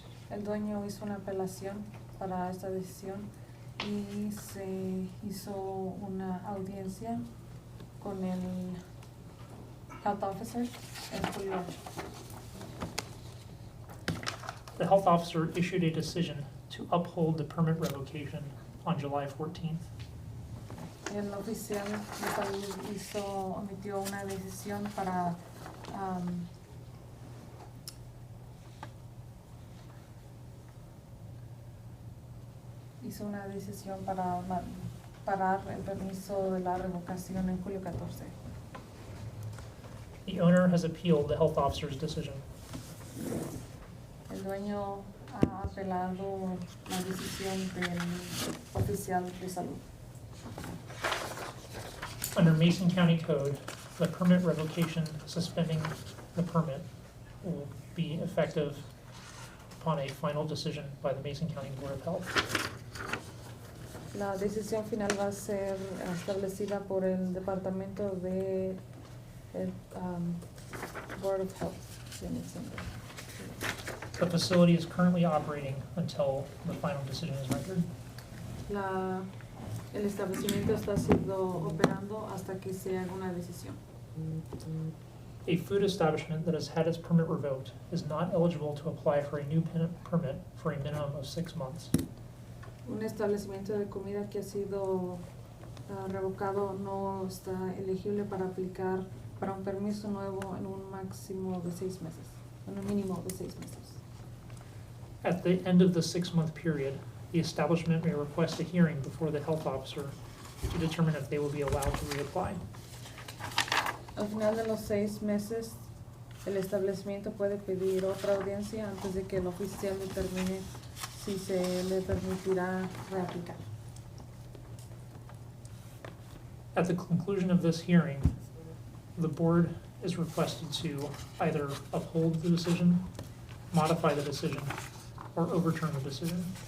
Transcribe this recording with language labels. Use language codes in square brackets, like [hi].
[es] El dueño hizo una apelación para esta decisión y se hizo una audiencia con el [en] health officer [es] en julio 8. [en] The health officer issued a decision to uphold the permit revocation on July 14th. [es] El oficial de salud emitió una decisión para hizo una decisión para parar el permiso de la revocación en julio 14. [en] The owner has appealed the health officer's decision. [es] El dueño ha apelado la decisión del oficial de salud. [en] Under Mason County Code, the permit revocation suspending the permit will be effective upon a final decision by the Mason County Board of Health. [es] La decisión final va a ser establecida por el departamento de el, Board of Health. [en] The facility is currently operating until the final decision is rendered. [es] El establecimiento está siendo operando hasta que se haga una decisión. [en] A food establishment that has had its permit revoked is not eligible to apply for a new permit for a minimum of 6 months. [es] Un establecimiento de comida que ha sido revocado no está elegible para aplicar para un permiso nuevo en un máximo de 6 meses, en un mínimo de 6 meses. [en] At the end of the 6-month period, the establishment may request a hearing before the health officer to determine if they will be allowed to reapply. [es] Al final de los 6 meses, el establecimiento puede pedir otra audiencia antes de que el oficial determine si se le permitirá reaplicar. [en] At the conclusion of this hearing, the board is requested to either uphold the decision, modify the decision, or overturn the decision.